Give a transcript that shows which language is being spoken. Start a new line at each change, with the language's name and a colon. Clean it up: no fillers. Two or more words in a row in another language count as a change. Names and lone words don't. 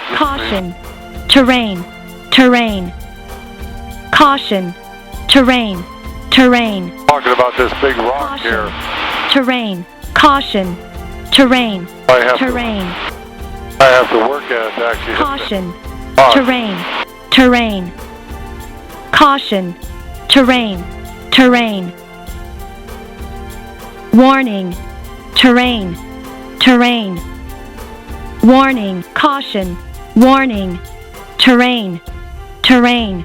English: Caution. Terrain. Terrain. Caution. Terrain. Terrain. Talking about this big rock Caution. here. Terrain. Caution. Terrain. Terrain. I have to work at it to actually Caution. hit it. Terrain. Terrain. Caution. Terrain. Terrain. Warning. Terrain. Terrain. Warning. Caution. Warning. Terrain. Terrain.